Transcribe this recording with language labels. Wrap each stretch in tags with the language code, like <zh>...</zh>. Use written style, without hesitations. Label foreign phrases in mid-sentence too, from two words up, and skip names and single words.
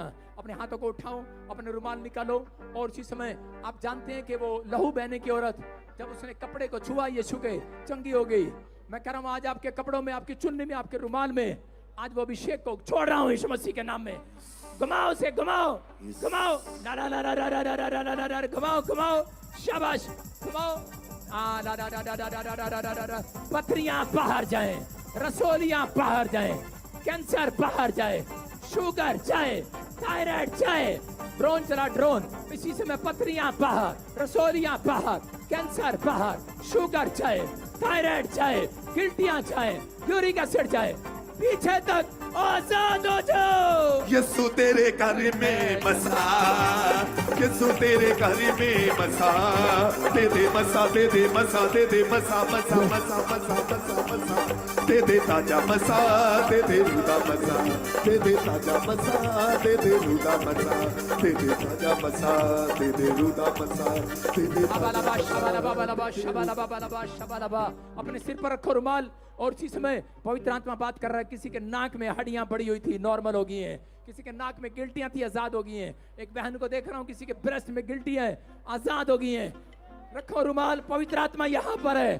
<hi>अपने हाथों को उठाओ, अपने रुमाल निकालो। और उसी समय आप जानते हैं कि वो लहू बहने की औरत, जब उसने कपड़े को छुआ यीशु के, चंगी हो गई। मैं कह रहा हूं आज आपके कपड़ों में, आपकी चुन्नी में, आपके रुमाल में, आज वो अभिषेक को छोड़ रहा हूं यीशु मसीह के नाम में। घुमाओ से घुमाओ, घुमाओ, ला ला ला ला ला ला ला ला ला ला, घुमाओ घुमाओ, शाबाश, घुमाओ। ला ला ला ला ला ला ला ला ला ला। पथरियां बाहर जाएं, रसोलियां बाहर जाएं, कैंसर बाहर जाए, शुगर जाए, थायराइड जाए। ड्रोन चला, ड्रोन। इसी समय पथरियां बाहर, रसोलियां बाहर, कैंसर बाहर, शुगर जाए, थायराइड जाए, गिल्टियां जाए, यूरिक एसिड जाए, पीछे तक आजाद हो जाओ। यीशु तेरे घर में बसा, यीशु तेरे घर में बसा। दे दे मसा, दे दे मसा, दे दे मसा, मसा मसा मसा मसा मसा। दे दे ताजा मसा, दे दे रूदा मसा। दे दे ताजा मसा, दे दे रूदा मसा। दे दे ताजा मसा, दे दे रूदा मसा। दे दे शबालबा शबालबा बलबा शबालबा बलबा शबालबा। अपने सिर पर रखो रुमाल। और इसी समय पवित्र आत्मा बात कर रहा है। किसी के नाक में हड्डियां बड़ी हुई थी, नॉर्मल हो गई हैं। किसी के नाक में गिल्टियां थी, आजाद हो गई हैं। एक बहन को देख रहा हूं, किसी के ब्रेस्ट में गिल्टियां है, आजाद हो गई हैं। रखो रुमाल। पवित्र आत्मा यहाँ पर है।</hi>